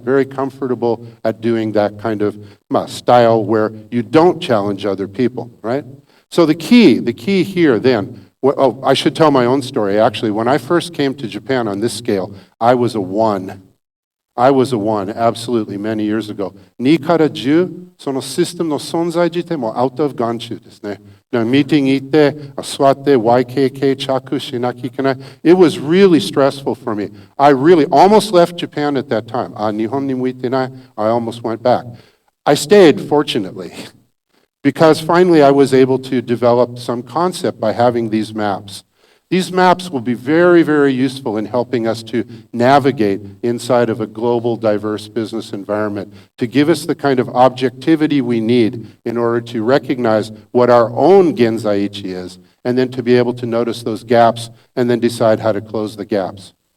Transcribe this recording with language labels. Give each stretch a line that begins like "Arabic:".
English: Very comfortable at doing that kind of style where you don't challenge other people, right? So the key here then, I should tell my own story. Actually, when I first came to Japan on this scale, I was a 1. I was a 1, absolutely, many years ago.
Japanese: 2から10、そのシステムの存在自体も out of 眼中ですね。ミーティング行って、座って YKK 着しなきゃいけない。
English: It was really stressful for me. I really almost left Japan at that time.
Japanese: 日本に向いてない。 I almost went back.
English: I stayed, fortunately, because finally I was able to develop some concept by having these maps. These maps will be very, very useful in helping us to navigate inside of a global, diverse business environment, to give us the kind of objectivity we need in order to recognize what our own genzaiichi is, and then to be able to notice those gaps and then decide how to close the gaps.